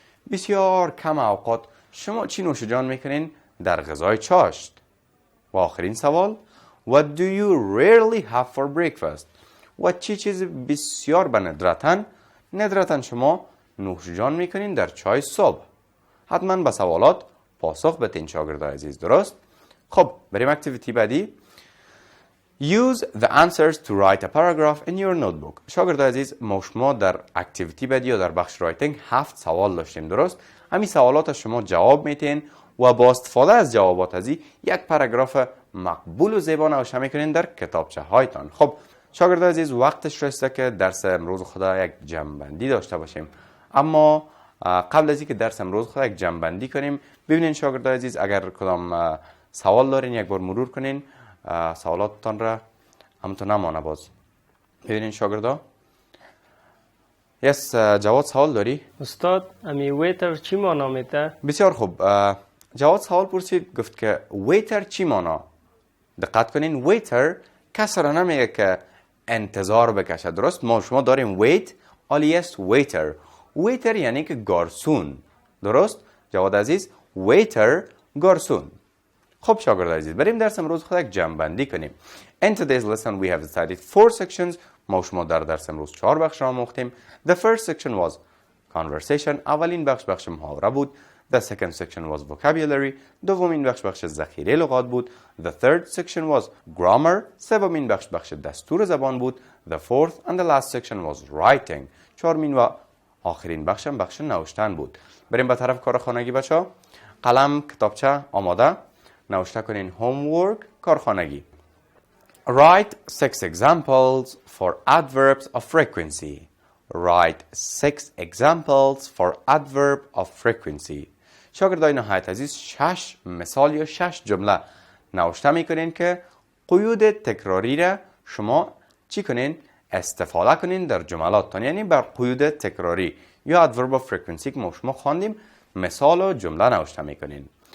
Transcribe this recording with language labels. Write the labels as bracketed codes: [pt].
[fa] بسیار کم اوقات شما چی نوش جان میکنین در غذای چاشت؟ و آخرین سوال [en] What do you rarely have for breakfast? [fa] و چی چیز بسیار به ندرتاً شما نوش جان میکنین در چای صبح؟ حتما به سوالات پاسخ بدین شاگرد عزیز. درست؟ خب بریم اکتیویتی بعدی. [en] Use the answers to write a paragraph in your notebook. [fa] شاگرد عزیز ما شما در اکتیویتی بعدی یا در بخش رایتینگ 7 سوال داشتیم. درست؟ همین سوالات شما جواب میتین و با استفاده از جوابات از یک پاراگراف مقبول و زیبا نوشته میکنین در کتابچه هایتان. خب شاگرد عزیز وقتش رسیده که درس امروز خدا یک جمع‌بندی داشته باشیم. اما قبل از اینکه درس امروز خدا یک جمع‌بندی کنیم ببینین شاگرد عزیز اگر کدام سوال دارین یک بار مرور کنین سوالاتتان را همونطور نمانه. باز ببینین شاگردا. یس جواد سوال داری؟ استاد امی ویتر چی معنا میده؟ بسیار خوب. جواد سوال پرسید گفت که ویتر چی معنا؟ دقت کنین ویتر کسی را نمیگه که انتظار بکشه. درست؟ ما شما داریم ویت عالی است. waiter. waiter یعنی که گارسون. درست؟ جواد عزیز، waiter گارسون. خب شاگرد عزیز، بریم درس امروز خود یک جمع کنیم. [en] In today's lesson we have studied 4 sections. [fa] ما شما در درس امروز 4 بخش را آموختیم. [en] The first section was conversation. [fa] اولین بخش محاوره بود. [en] The second section was vocabulary. [fa] دومین بخش ذخیره لغات بود. [en] The third section was grammar. [fa] سومین بخش دستور زبان بود. [en] The fourth and the last section was writing. [fa] چهارمین و آخرین بخش نوشتن بود. بریم به طرف کار خانگی بچه‌ها. قلم، کتابچه آماده. نوشته کنین homework، کارخانگی. [en] Write 6 examples for adverbs of frequency. Write 6 examples for adverb of frequency. [fa] شاگردای نهایت عزیز 6 مثال یا 6 جمله نوشته میکنین که قیود تکراری را شما چی کنین؟ استفاده کنین در جملاتتان. یعنی بر قیود تکراری یا adverb of frequency که ما شما خواندیم مثال و جمله نوشته میکنین.